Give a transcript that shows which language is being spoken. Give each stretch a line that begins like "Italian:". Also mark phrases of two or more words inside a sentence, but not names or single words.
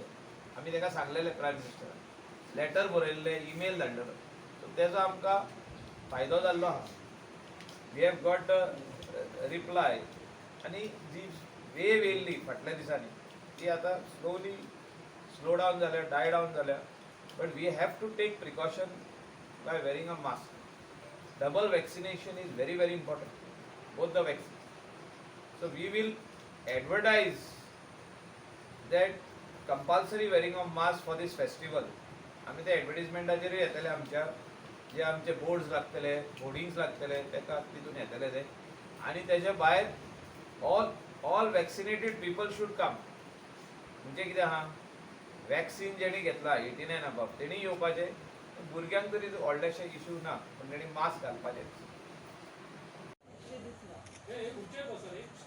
Konkani: आमी ताका सांगलेले प्रायम मिनिस्टरान लेटर बरयल्ले ईमेल धाडलेलो. सो तेजो आमकां फायदो जाल्लो आहा.
English: we have got reply
Konkani: आनी जी वेव येयल्ली फाटल्या दिसांनी ती आतां
English: slow down
Konkani: जाल्या
English: die down
Konkani: जाल्या.
English: But we have to take precaution by wearing a mask. Double vaccination is very very important, both the vaccines. So we will advertise that compulsory wearing of mask for this festival.
Konkani: आमी ते एडवर्टिजमेंटाचेर येतले आमच्या जे आमचे बोर्ड्स लागतले होर्डिंग्स लागतले तेका तितून येतले ते आनी तेजे भायर
English: all vaccinated people should come.
Konkani: म्हणजे कितें आहा वॅक्सीन जेणी घेतला 18
English: and above
Konkani: तेणी येवपाचे. भुरग्यांक तरी व्हडलेशे इश्यू ना पण तेणी मास्क घालपाचे.